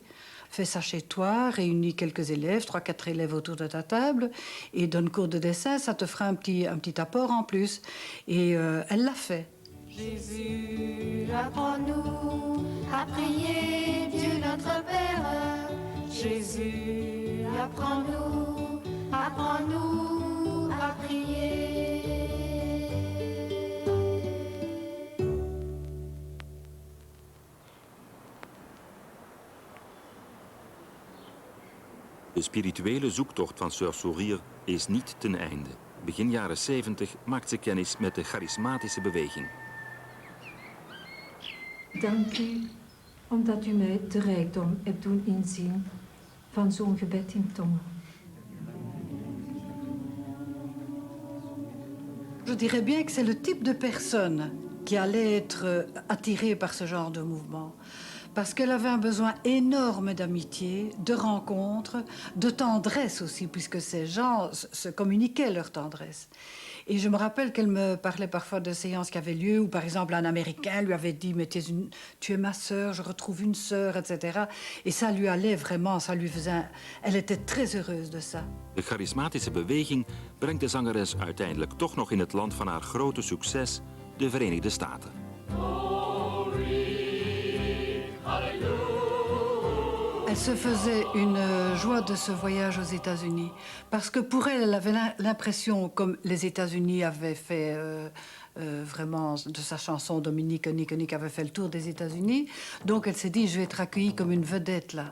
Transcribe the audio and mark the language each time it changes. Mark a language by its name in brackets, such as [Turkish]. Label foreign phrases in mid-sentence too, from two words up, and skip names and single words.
[French] Fais ça chez toi, réunis quelques élèves, 3-4 élèves autour de ta table, et donne cours de dessin, ça te fera un petit apport en plus. Et elle l'a fait. Jésus, apprends-nous à prier, Dieu notre Père. Jésus, apprends-nous à prier. [Dutch] De spirituele zoektocht van Sœur Sourire is niet ten einde. Begin jaren 70 maakt ze kennis met de charismatische beweging. Dank u, omdat u mij de rijkdom hebt doen inzien van zo'n gebed in tongen. [French] Je dirais bien que c'est le type de personne qui allait être attirée par ce genre de mouvement. Parce qu'elle avait un besoin énorme d'amitié, de rencontres, de tendresse aussi, puisque ces gens se communiquaient leur tendresse. Et je me rappelle qu'elle me parlait parfois de séances qui avaient lieu, où par exemple un Américain lui avait dit « Mais tu es ma sœur, je retrouve une sœur, etc. » Et ça lui allait vraiment, ça lui faisait... Elle était très heureuse de ça. [Dutch] De charismatische beweging brengt de zangeres uiteindelijk toch nog in het land van haar grote succes, de Verenigde Staten. [French] Elle se faisait une joie de ce voyage aux États-Unis, parce que pour elle, elle avait l'impression, comme les États-Unis avaient fait vraiment de sa chanson Dominique Nick avait fait le tour des États-Unis, donc elle s'est dit, je vais être accueillie comme une vedette là.